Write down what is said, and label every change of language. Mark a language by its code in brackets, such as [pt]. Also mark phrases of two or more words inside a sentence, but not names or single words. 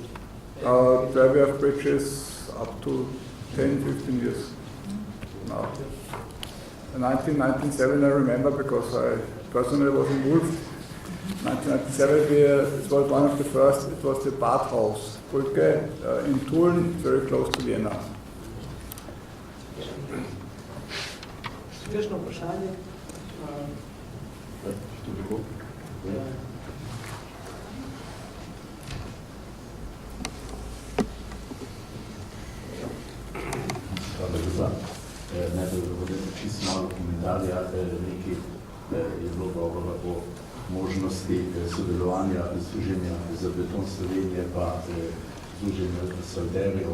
[en] There we have bridges up to 10, 15 years now. In 1997 I remember, because I personally was involved. 1997 it was one of the first, it was the Badhaus Brücke in Tulln, very close to Vienna. [sl] Kakšno vprašanje? Najprej čisto malo komentarja, nekaj je bilo govora o možnosti sodelovanja Združenja za beton Slovenije pa Združenja solderjev.